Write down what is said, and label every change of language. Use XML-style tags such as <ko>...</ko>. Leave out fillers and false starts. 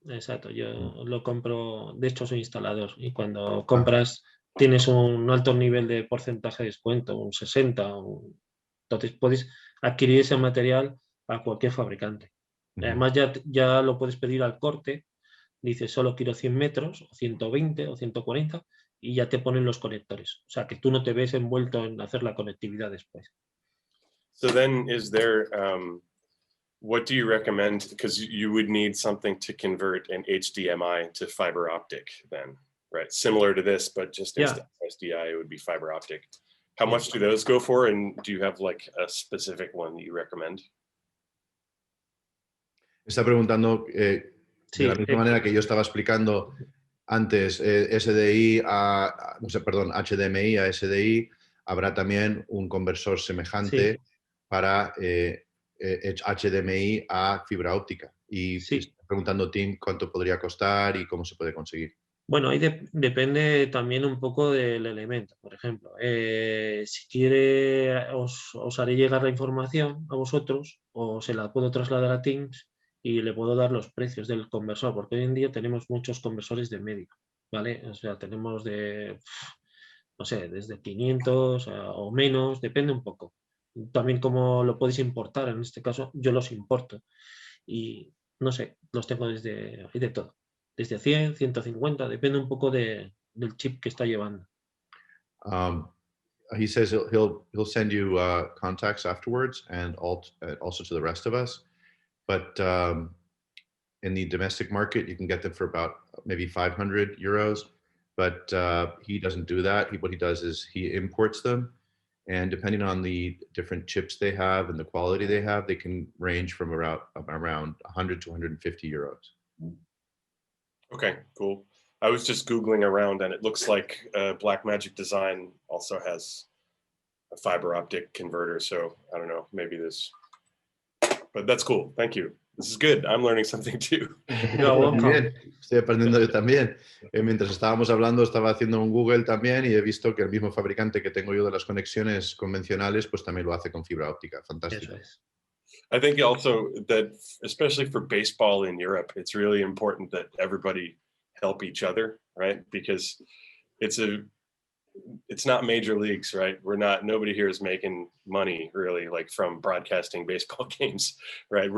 <es>Exacto, yo lo compro, de hecho soy instalador y cuando compras tienes un alto nivel de porcentaje de descuento, un 60, entonces puedes adquirir ese material a cualquier fabricante. Además ya lo puedes pedir al corte, dices solo quiero 100 metros, o 120 o 140 y ya te ponen los conectores. O sea que tú no te ves envuelto en hacer la conectividad después.</es> <en>So then is there, what do you recommend? Because you would need something to convert an HDMI to fiber optic then, right? Similar to this, but just instead of SDI, it would be fiber optic. How much do those go for? And do you have like a specific one that you recommend?</en> <es>Está preguntando, de la misma manera que yo estaba explicando antes, SDI HDMI a SDI, habrá también un conversor semejante para HDMI a fibra óptica. Y está preguntando Tim cuánto podría costar y cómo se puede conseguir. Bueno, ahí depende también un poco del elemento. Por ejemplo, si quiere, os haré llegar la información a vosotros o se la puedo trasladar a Teams y le puedo dar los precios del conversor, porque hoy en día tenemos muchos conversores de medio, ¿vale? O sea, tenemos no sé, desde 500 o menos, depende un poco. También como lo podéis importar, en este caso yo los importo y no sé, los tengo hay de todo. Desde 100, 150, depende un poco del chip que está llevando.</es> <en>He says he'll send you contacts afterwards and also to the rest of us. But in the domestic market, you can get them for about maybe 500 euros. But he doesn't do that. What he does is he imports them. And depending on the different chips they have and the quality they have, they can range from around 100 to 150 euros. Okay, cool. I was just Googling around and it looks like Blackmagic Design also has a fiber optic converter. So I don't know, maybe this, but that's cool. Thank you. This is good. I'm learning something too.</en> <es>Bien, estoy aprendiendo yo también. Mientras estábamos hablando, estaba haciendo un Google también y he visto que el mismo fabricante que tengo yo de las conexiones convencionales, pues también lo hace con fibra óptica. Fantástico. Eso es.</es> <en>I think also that, especially for baseball in Europe, it's really important that everybody help each other, right? Because it's not major leagues, right? Nobody here is making money really like from broadcasting baseball games, right?</en>